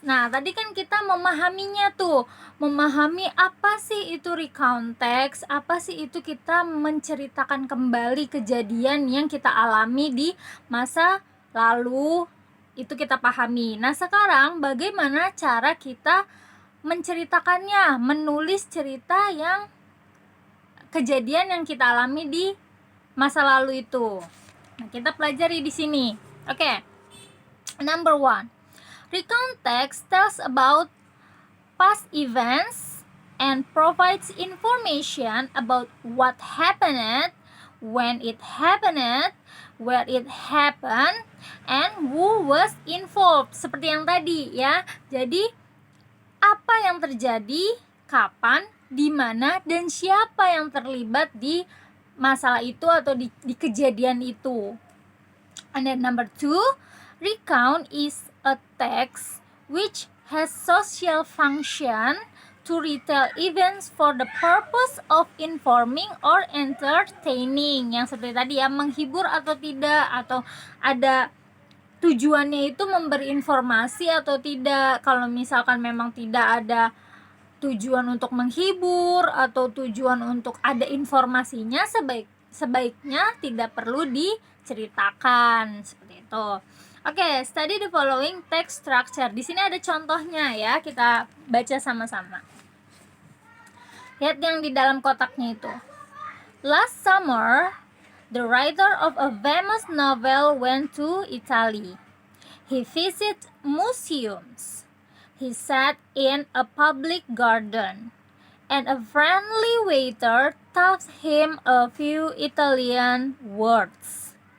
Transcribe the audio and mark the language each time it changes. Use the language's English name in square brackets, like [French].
[Indonesian] Nah, tadi kan kita memahaminya tuh, memahami apa sih itu recount text, apa sih itu kita menceritakan kembali kejadian yang kita alami di masa lalu, itu kita pahami. Nah, sekarang bagaimana cara kita menceritakannya, menulis cerita yang kejadian yang kita alami di masa lalu itu. Nah, kita pelajari di sini. Oke. [English] Number 1. Recount text tells about past events and provides information about what happened, when it happened, where it happened, and who was involved. [Indonesian] Seperti yang tadi ya. Jadi apa yang terjadi, kapan, di mana, dan siapa yang terlibat di masalah itu atau di kejadian itu. [English] And then number 2, recount is a text which has social function to retell events for the purpose of informing or entertaining. [Indonesian] Yang seperti tadi ya, menghibur atau tidak, atau ada tujuannya itu memberi informasi atau tidak. Kalau misalkan memang tidak ada tujuan untuk menghibur atau tujuan untuk ada informasinya, sebaiknya tidak perlu diceritakan, seperti itu. [English] Oke, study the following text structure. [Indonesian] Di sini ada contohnya ya, kita baca sama-sama. Lihat yang di dalam kotaknya itu. [English] Last summer, the writer of a famous novel went to Italy. He visited museums. He sat in a public garden, and a friendly waiter taught him a few Italian words.